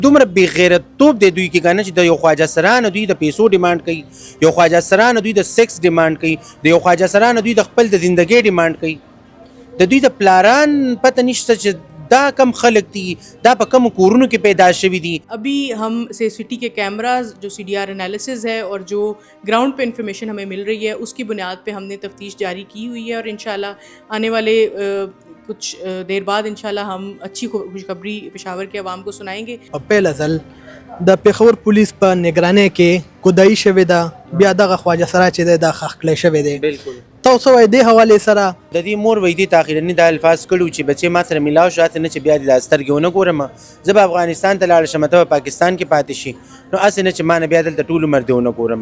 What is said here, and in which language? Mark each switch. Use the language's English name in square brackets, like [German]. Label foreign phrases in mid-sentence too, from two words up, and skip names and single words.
[Pashto] دومره بې غیرتوب دی دوی کې کنه چې د یو خواجه سرانه دوی د پیسو ډیمانډ کوي، یو خواجه سرانه دوی د [English] sex demand [Pashto] کوي، د یو خواجه سرانه دوی د خپل د زندګۍ ډیمانډ کوي. د دوی د پلاران پته نشته چې دا کم خلق دي، دا په کم کورونو کې پیدا شوي دي. [Urdu] ابھی ہم سیسٹی کے کیمراز جو [English] CDR analysis [Urdu] ہے اور جو گراؤنڈ پہ انفارمیشن ہمیں مل رہی ہے اس کی بنیاد پہ ہم نے تفتیش جاری کی ہوئی ہے، اور انشاءاللہ آنے والے کچھ دیر بعد انشاءاللہ ہم اچھی خوشخبری پشاور کے عوام کو سنائیں گے. [Pashto] پہلا ځل د پېښور پولیس په نگرانۍ کې کودایي شوې ده، بیا دغه خواجه سرا چې دی دا ښخ کړی شوی دی. بالکل تاسو وایئ دې حوالې سره د دې مور وایي دې تاخیرني دا الفاظ کړي چې بچې ما سره میلاو شو هسې نه چې بیا دې دا سترګې ونه ګورم، زه به افغانستان ته لاړه شم ته به پاکستان کې پاتې شي، نو هسې نه چې ما نه بیا دلته ټول عمر دې ونه ګورم.